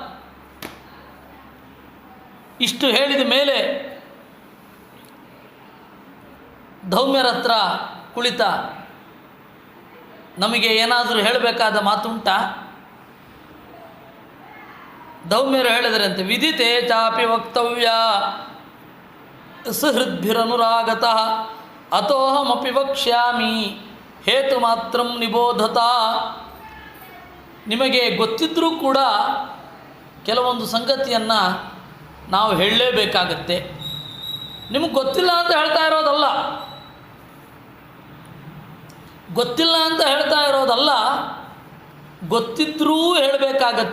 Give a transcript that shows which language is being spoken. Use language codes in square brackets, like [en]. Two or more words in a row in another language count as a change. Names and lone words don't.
[kn] ಇಷ್ಟು ಹೇಳಿದ ಮೇಲೆ ಧೌಮ್ಯರ ಹತ್ರ ಕುಳಿತ, ನಮಗೆ ಏನಾದರೂ ಹೇಳಬೇಕಾದ ಮಾತುಂಟಾ? ಧೌಮ್ಯರು ಹೇಳಿದರಂತೆ, [sa] ವಿದಿತೆ ಚಾಪಿ ವಕ್ತವ್ಯ ಸುಹೃದ್ಭಿರನುರಾಗತಃ ಅತೋಹಮಪಿ ವಕ್ಷ್ಯಾಮಿ ಹೇತು ಮಾತ್ರಂ ನಿಬೋಧತ. [kn] ನಿಮಗೆ ಗೊತ್ತಿದ್ದರೂ ಕೂಡ ಕೆಲವೊಂದು ಸಂಗತಿಯನ್ನು ನಾವು ಹೇಳಲೇಬೇಕಾಗತ್ತೆ. ನಿಮಗೆ ಗೊತ್ತಿಲ್ಲ ಅಂತ ಹೇಳ್ತಾ ಇರೋದಲ್ಲ, ಗೊತ್ತಿಲ್ಲ ಅಂತ ಹೇಳ್ತಾ ಇರೋದಲ್ಲ, ಗೊತ್ತಿದ್ರೂ ಹೇಳಬೇಕಾಗತ್ತೆ.